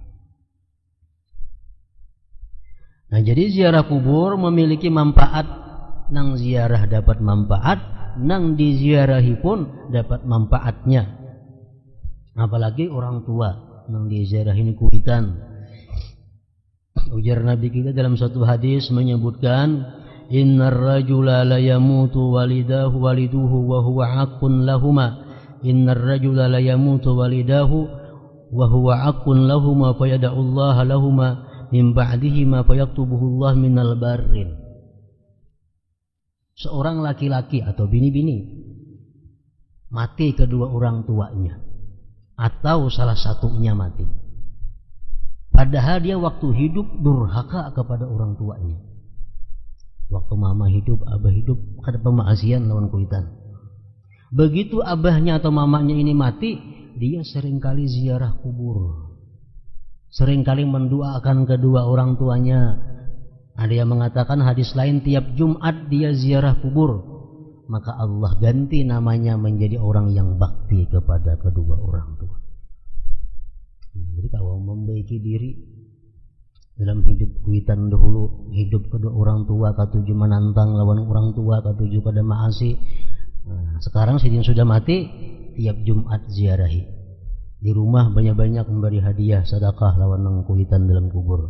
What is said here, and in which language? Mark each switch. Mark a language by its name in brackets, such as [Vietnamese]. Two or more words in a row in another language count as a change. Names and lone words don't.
[Banjar] Nah, jadi ziarah kubur memiliki manfaat. Nang ziarah dapat manfaat, nang diziarahi pun dapat manfaatnya. Apalagi orang tua nang diziarah ini kuitan. Ujar Nabi kita dalam satu hadis menyebutkan, [Arabic] إن الرجل لا يموت والده وهو حق لهما. إن الرجل لا يموت والده وهو حق لهما فيدع الله لهما من بعده ما فيكتبه الله من البر. [Banjar] Seorang laki-laki atau bini-bini mati kedua orang tuanya, atau salah satunya mati. Padahal dia waktu hidup durhaka kepada orang tuanya. Waktu mama hidup, abah hidup, ada pemaksiatan lawan kuitan. Begitu abahnya atau mamanya ini mati, dia seringkali ziarah kubur, seringkali mendoakan kedua orang tuanya. Ada yang mengatakan hadis lain, tiap Jumat dia ziarah kubur, maka Allah ganti namanya menjadi orang yang bakti kepada kedua orang tua. Jadi kalau membaiki diri dalam hidup kuitan dahulu, hidup kedua orang tua katuju menantang lawan orang tua, katuju pada maasi. Nah, sekarang sidin sudah mati, tiap Jumat ziarahi. Di rumah banyak-banyak memberi hadiah sedekah lawan nang kuitan dalam kubur.